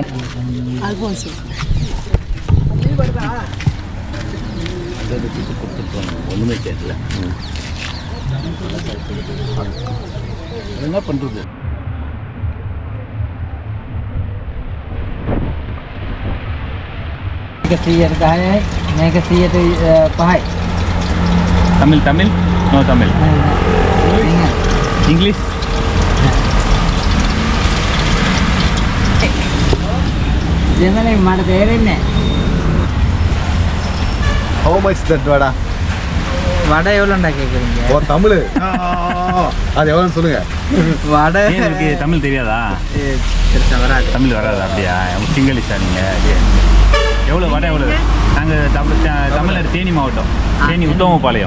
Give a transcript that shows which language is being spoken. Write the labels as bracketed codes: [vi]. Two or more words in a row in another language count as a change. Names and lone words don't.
[ta] Alfonso. ஒன்றுமே கேட்கல. என்ன பண்ணுறது? [si] මේක 105යි. [ta] தமிழ் தமிழ் நோ தமிழ் இங்கிலீஷ் [si] දෙමළේ මට තේරෙන්නේ [en] How much that வடை? [ta] வடை எவ்வளோண்டா கேட்குறீங்க? ஓ தமிழ். அது எவ்வளோன்னு சொல்லுங்க. வடை ஏன் இருக்கு தமிழ் தெரியாதா? பெருசாக வராது. தமிழ் வராது அப்படியா? சிங்களீஷா நீங்கள்? எவ்வளோ வடை எவ்வளோ? நாங்கள் தமிழ்நாடு தேனி மாவட்டம், தேனி உத்தமபாளையம்.